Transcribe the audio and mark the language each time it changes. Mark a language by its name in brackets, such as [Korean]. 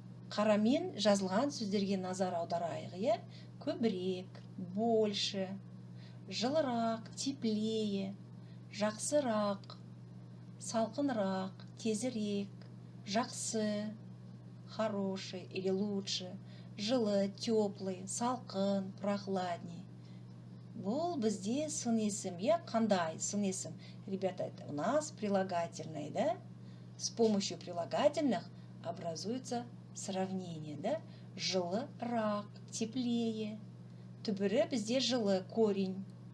[Kazakh] Қарамен жазылған сөздерге назар аударайық. Көбірек, больше, жылырақ, теплее, жақсырақ, салқынырақ, тезірек, жақсы, [Russian] хороший или лучше, [Kazakh] жылы, теплый, салқын, прохладней. Бұл бізде сын есім. Қандай сын есім? [Russian] Ребята, это у нас прилагательное, да? С помощью прилагательных образуется сравнение, да? [Kazakh] Жылырақ, теплее. Түбірі бізде жылы, корень.